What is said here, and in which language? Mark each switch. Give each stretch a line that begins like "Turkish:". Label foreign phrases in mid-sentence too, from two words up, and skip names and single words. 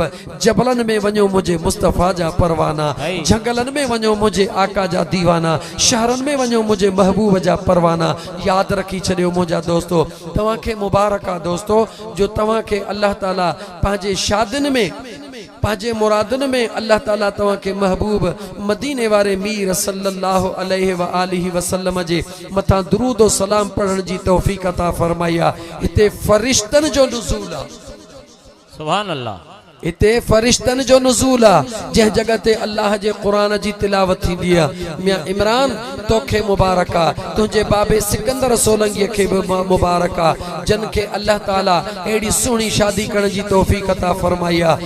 Sindhi: जबलन में वञो मुझे मुस्तफा जा परवाना, जंगलन में वञो मुझे आका जा दीवाना, शहरन में वञो मुझे महबूब जा परवाना। याद रखी छॾियो मुंहिंजा दोस्तो, तव्हांखे मुबारक आहे दोस्तो, जो तव्हांखे अल्लाह ताला पंहिंजे शादियुनि में, पंहिंजे मुरादनि में अल्लाह ताला तव्हांखे महबूब मदीने वारे मीर
Arabic: صلى الله عليه وآله وسلم
Sindhi: जे मथां दुरूद और सलाम पढ़ण जी तौफीक अता फरमाई आहे। हिते फरिश्तनि जो नुज़ूल आहे।
Arabic: سبحان الله.
Sindhi: इते फरिश्तन जो नुज़ूल आहे, जंहिं जगह ते अल्लाह जे क़ुरान जी तिलावत थींदी आहे। मियां इमरान तोखे मुबारक आहे, तुंहिंजे बाबे सिकंदर सोलंगी खे बि मुबारक आहे, जिन खे अल्लाह ताला अहिड़ी सुहिणी शादी करण जी तौफ़ीक़ अता फरमाई आहे।